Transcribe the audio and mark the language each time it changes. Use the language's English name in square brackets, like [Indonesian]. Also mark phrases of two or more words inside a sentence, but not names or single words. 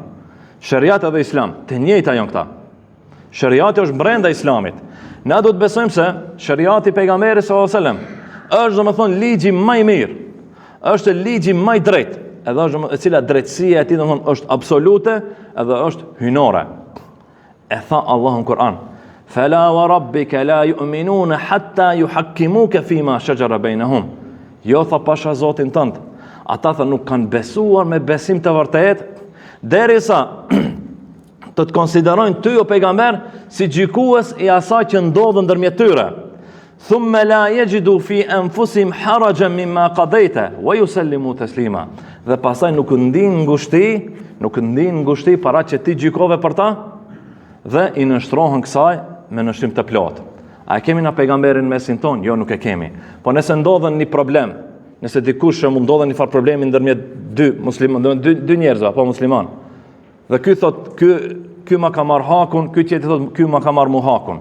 [Albanian] Shariat edhe islam, të njëjta janë këta. Shariati është brenda islamit. Na do të besojmë se shariati i pejgamberit [Arabic] صلى الله عليه وسلم [Albanian] është domethënë ligji më i mirë, është ligji më i drejtë, edhe është e cila drejtësia e tij domethënë është absolute edhe është hyjnore. E tha Allahu në Kur'an: [Arabic] "فلا وربك لا يؤمنون حتى يحكموك فيما شجر بينهم." [Albanian] Jo, tha pasha Zotin tënd, ata tha nuk kanë besuar me besim të vërtetë derisa të të konsiderojnë ty o pejgamber si gjykues i asaj që ndodh ndërmjet tyre. [Arabic] ثم لا يجدوا في أنفسهم حرجا مما قضيت ويسلموا تسليما. [Albanian] Dhe pastaj nuk ndin ngushti para që ti gjykove për ta dhe i nështrohen kësaj me nështrim të plotë. A e kemi na pejgamberin mesin ton? Jo, nuk e kemi. Po nëse ndodhen një problem, nëse dikush që mund ndodhen një farë problemi ndërmjet dy musliman, dy njerëzve apo musliman, dhe ky thot ky ma ka marr hakun, ky tjetër thot ky ma ka marr mu hakun.